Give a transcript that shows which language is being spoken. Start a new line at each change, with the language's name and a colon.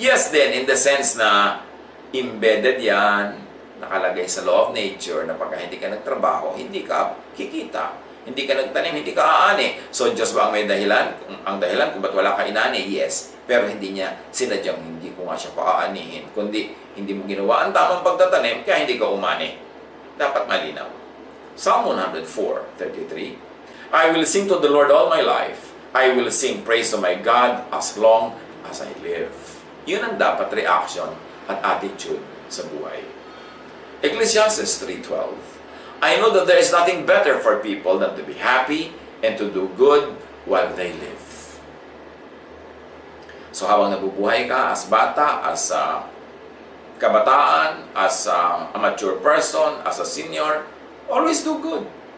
Filipino: Yes din,
English: in the sense
Filipino: na embedded yan, nakalagay sa law of nature na pagka hindi ka nagtrabaho, hindi ka kikita. Hindi ka nagtanim, hindi ka aani. So, Diyos ba ang may dahilan? Ang dahilan kung ba't wala ka inani? Yes. Pero hindi niya sinadyang hindi ko nga siya paaanihin. Kundi, hindi mo ginawa ang tamang pagtatanim, kaya hindi ka umani. Dapat malinaw. Psalm 104:33.
English: I will sing to the Lord all my life. I will sing praise to my God as long as I live.
Filipino: Yun ang dapat reaction at attitude sa buhay.
English: Ecclesiastes 3:12. I know that there is nothing better for people than to be happy and to do good while they live.
Filipino: So habang nabubuhay ka as bata, as kabataan,
English: as a mature person, as a senior, always do good.